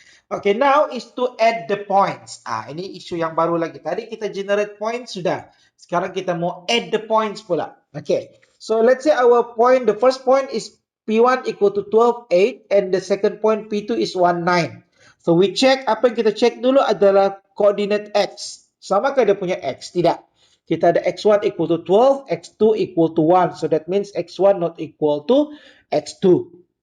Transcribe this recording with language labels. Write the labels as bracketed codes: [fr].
[en] Okay, now is to add the points. [ms] Ini isu yang baru lagi. Tadi kita generate points sudah. Sekarang kita mau add the points pula. [en] Okay, so let's say our point, the first point is P1 equal to 12, 8 and the second point P2 is 1, 9. [ms] So we check, apa yang kita check dulu adalah coordinate X. Samakah dia punya X? Tidak. Kita ada X1 equal to 12, X2 equal to 1. [en] So that means X1 not equal to X2.